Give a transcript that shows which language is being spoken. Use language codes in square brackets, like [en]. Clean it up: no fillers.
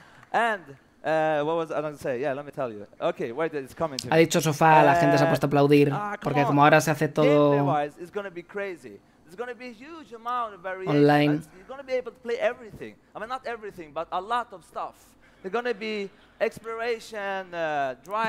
[en] And what was I going to say? Yeah, let me tell you. Okay, wait, it's coming to me. [es] Ha dicho sofá, la gente se ha puesto a aplaudir, porque como ahora se hace todo [en] it's going to be crazy. There's going to be a huge amount of variation. Online. You're going to be able to play everything. I mean, not everything, but a lot of stuff. There's going to be exploration, driving,